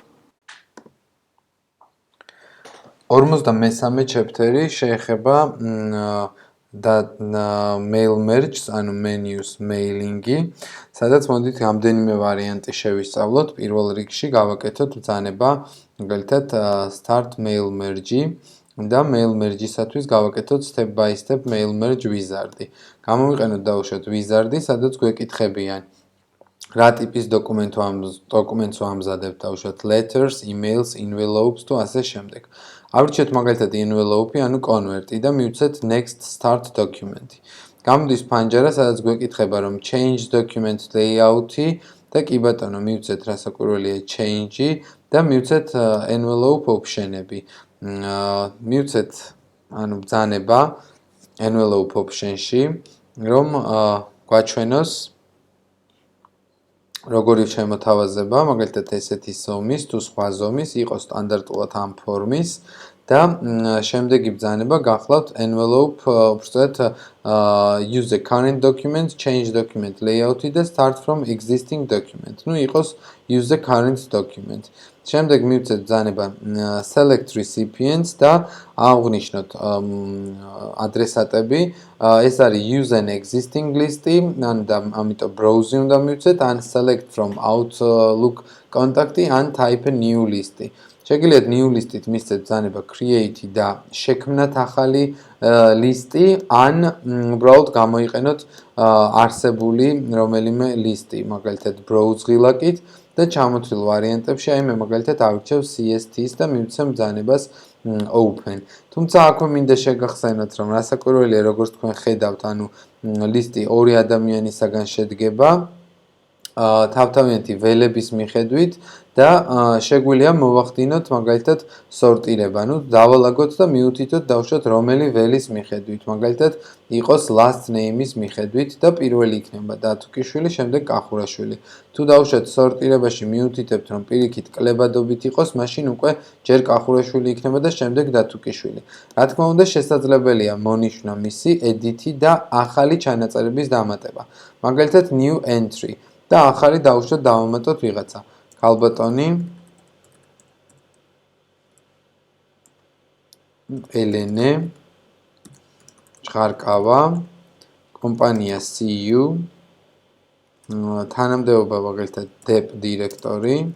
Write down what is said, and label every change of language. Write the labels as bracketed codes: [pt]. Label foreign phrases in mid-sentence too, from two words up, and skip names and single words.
[ka] 53 chapter-ი შეეხება და [en] mail merge, [ka] ანუ [en] menus mailing- [ka] ი, სადაც მოდით რამდენიმე ვარიანტი შევისწავლოთ. პირველ რიგში გავაკეთოთ ბრძანება, მაგალითად [en] start mail merge- [ka] ი და [en] mail merge- [ka] ისათვის გავაკეთოთ [en] step by step mail merge wizard- [ka] ი. გამოვიყენოთ დავუშვათ wizard-ი, სადაც გვეკითხებიან რა ტიპის დოკუმენტს ვამზადებთ, დავუშვათ [en] letters, emails, envelopes [ka] თუ ასე შემდეგ. ავრჩიოთ მაგალითად envelope-ი, ანუ convert-ი და მივცეთ [en] next start document- [ka] ი. გამოდის ფანჯარა, სადაც გვეკითხება რომ [en] change document layout- [ka] ი და კი ბატონო მივცეთ რასაკვირველია change-ი და მივცეთ envelope option-ები. მივცეთ ანუ ბრძანება [en] envelope option- [ka] ში, რომ გვაჩვენოს როგორი შემოთავაზება, მაგალითად ესეთი ზომის თუ სხვა ზომის, იყოს სტანდარტულად ამ ფორმის და შემდეგი ბრძანება გახლავთ envelope, უბრალოდ [en] use the current document, change document layout- [ka] ი და [en] start from existing document. [ka] ნუ იყოს [en] use the current document. [ka] შემდეგ მივცეთ ბრძანება [en] select recipients [ka] და აღვნიშნოთ ადრესატები. ეს არის [en] use an existing list- [ka] ი, ამიტომ browse-ი უნდა მივცეთ, ან [en] select from Outlook contact- [ka] ი, ან [en] type a new list- [ka] ი. შეგიძლიათ [en] new list- [ka] ით მისცეთ ბრძანება create-ი და შექმნათ ახალი ლისტი, ან უბრალოდ გამოიყენოთ არსებული რომელიმე ლისტი, მაგალითად browse ღილაკით და ჩამოთვლილ ვარიანტებში, აი მე მაგალითად ავირჩევ CST-ს და მივცემ ბრძანებას open. თუმცა აქვე მინდა შეგახსენოთ, რომ რასაკვირველია, როგორც თქვენ ხედავთ, ანუ ლისტი ორი ადამიანისაგან შედგება თავთავიანთი ველების მიხედვით და შეგვიძლია მოვახდინოთ მაგალითად სორტირება, ანუ დავალაგოთ და მიუთითოთ დავუშვათ რომელი ველის მიხედვით, მაგალითად იყოს [en] last name- [ka] ის მიხედვით და პირველი იქნება დათუკიშვილი, შემდეგ კახურაშვილი. თუ დავუშვათ სორტირებაში მიუთითებთ, რომ პირიქით კლებადობით იყოს, მაშინ უკვე ჯერ კახურაშვილი იქნება და შემდეგ დათუკიშვილი. რა თქმა უნდა, შესაძლებელია მონიშნა მისი edit-ი და ახალი ჩანაწერების დამატება. მაგალითად [en] new entry [ka] და ახალი დავუშვათ დავამატოთ ვიღაცა. ქალბატონი ელენე ჭღარკავა კომპანია CU თანამდებობა მაგალითად dep დირექტორი